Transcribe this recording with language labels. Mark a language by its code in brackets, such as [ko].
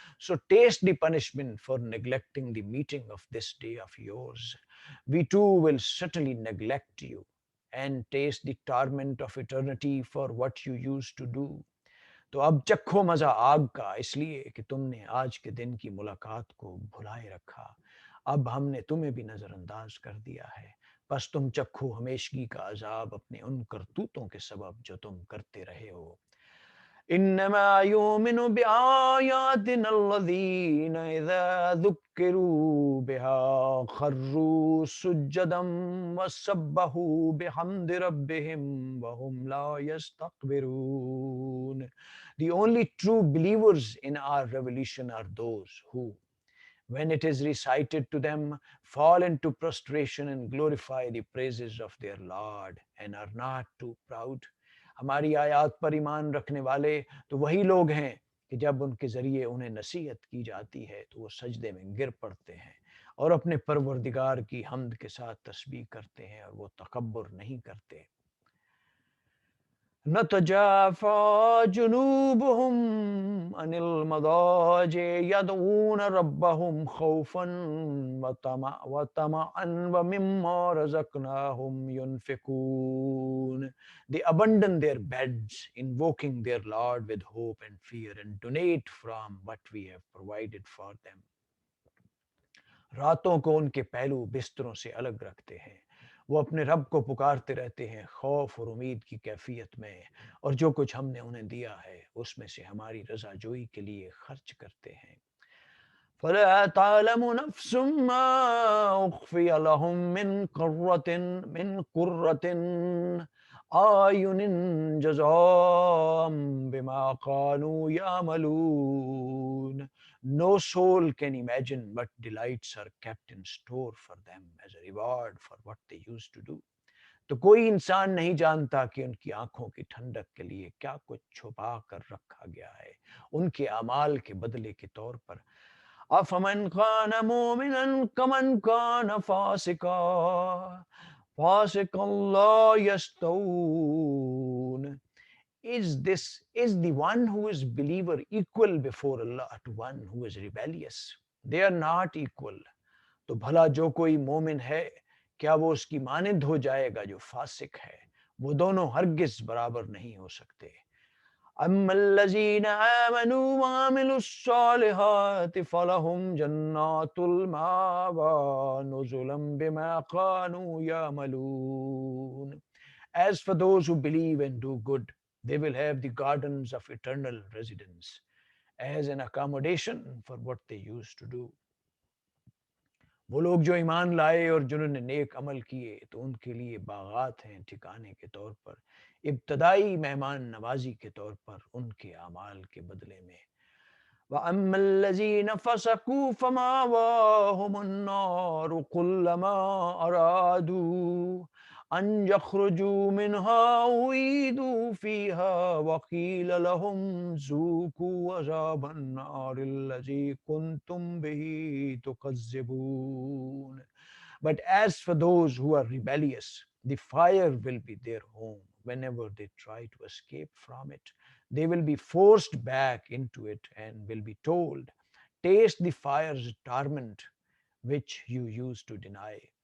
[en] So taste the punishment for neglecting the meeting of this day of yours. We too will certainly neglect you, and taste the torment of eternity for what you used to do. [ur] تو اب چکھو مزہ آگ کا، اس لیے کہ تم نے آج کے دن کی ملاقات کو بھلائے رکھا، اب ہم نے تمہیں بھی نظر انداز کر دیا ہے، پس تم چکھو ہمیشگی کا عذاب اپنے ان کرتوتوں کے سبب جو تم کرتے رہے ہو۔ [ar] انما يؤمن بآياتنا الذين اذا ذكروا بها خروا سجدا وسبحوا بحمد ربهم وهم لا يستكبرون. [en] The only true believers in our revelation are those who, when it is recited to them, fall into prostration and glorify the praises of their Lord and are not too proud. [ur] ہماری آیات پر ایمان رکھنے والے تو وہی لوگ ہیں کہ جب ان کے ذریعے انہیں نصیحت کی جاتی ہے تو وہ سجدے میں گر پڑتے ہیں اور اپنے پروردگار کی حمد کے ساتھ تسبیح کرتے ہیں، اور وہ تکبر نہیں کرتے۔ [ar] نتجافى جنوبهم عن المضاجع يدعون ربهم خوفا وطمعا ومما رزقناهم ينفقون. [en] They abandon their beds, invoking their Lord with hope and fear, and donate from what we have provided for them. [ur] راتوں کو ان کے پہلو بستروں سے الگ رکھتے ہیں، وہ اپنے رب کو پکارتے رہتے ہیں خوف اور امید کی کیفیت میں، اور جو کچھ ہم نے انہیں دیا ہے اس میں سے ہماری رضا جوئی کے لیے خرچ کرتے ہیں۔ [ar] فلا تعلم نفس ما أخفي لهم من قرة أعين جزاء بما كانوا يعملون. [en] No soul can imagine what delights are kept in store for them as a reward for what they used to do. [ur] تو کوئی انسان نہیں جانتا کہ ان کی آنکھوں کی ٹھنڈک کے لیے کیا کچھ چھپا کر رکھا گیا ہے ان کے اعمال کے بدلے کے طور پر۔ [ar] افمن کان مومنا کمن کان فاسقا فاسقا لا یستوون۔ [en] Is the one who is believer equal before Allah to one who is rebellious? They are not equal. [ur] تو بھلا جو کوئی مومن ہے کیا وہ اس کی مانند ہو جائے گا جو فاسق ہے؟ وہ دونوں ہرگز برابر نہیں ہو سکتے۔ [ar] اما الذين آمنوا وعملوا الصالحات فلهم جنات المأوى نزلا بما كانوا يعملون. [en] As for those who believe and do good, they will have the gardens of eternal residence as an accommodation for what they used to do. [ur] وہ لوگ جو ایمان لائے اور جنہوں نے نیک عمل کیے تو ان کے لیے باغات ہیں ٹھکانے کے طور پر، ابتدائی مہمان نوازی کے طور پر ان کے اعمال کے بدلے میں۔ [ar] وَأَمَّا الَّذِينَ فَسَقُوا فَمَأْوَاهُمُ النَّارُ كُلَّمَا أَرَادُوا أَن يَخْرُجُوا مِنْهَا أُعِيدُوا فِيهَا وَقِيلَ لَهُمْ ذُوقُوا عَذَابَ النَّارِ الَّذِي كُنْتُمْ بِهِ تُكَذِّبُونَ. [en] But as for those who are rebellious, the fire will be their home. Whenever they try to escape from it, they will be forced back into it and will be told, taste the fire's torment which you used to deny.